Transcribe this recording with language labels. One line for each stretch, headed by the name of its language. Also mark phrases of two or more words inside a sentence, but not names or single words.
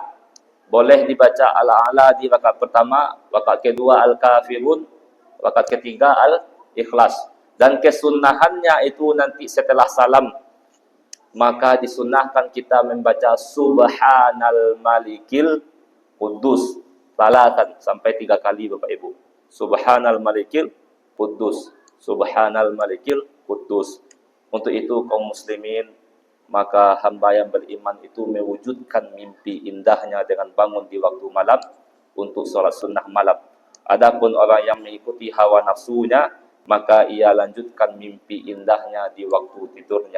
Indonesian: Boleh dibaca ala-ala di rakaat pertama, rakaat kedua al-kafirun, rakaat ketiga al-ikhlas. Dan kesunahannya itu nanti setelah salam, maka disunnahkan kita membaca
Arabic: سبحان الملك القدوس,
Indonesian: salatan, sampai 3 kali Bapak Ibu.
Arabic: سبحان الملك القدوس، سبحان الملك القدوس.
Indonesian: Untuk itu kaum muslimin, maka hamba yang beriman itu mewujudkan mimpi indahnya dengan bangun di waktu malam untuk sholat sunnah malam. Adapun orang yang mengikuti hawa nafsunya, maka ia lanjutkan mimpi indahnya di waktu tidurnya.